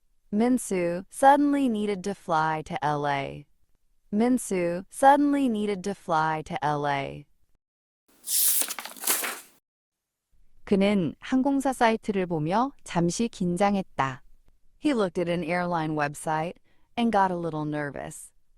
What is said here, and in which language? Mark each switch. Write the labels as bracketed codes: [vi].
[en] Min-soo suddenly needed to fly to LA. Min-soo suddenly needed to fly to LA. [ko] 그는 항공사 사이트를 보며 잠시 긴장했다. [en] He looked at an airline website and got a little nervous.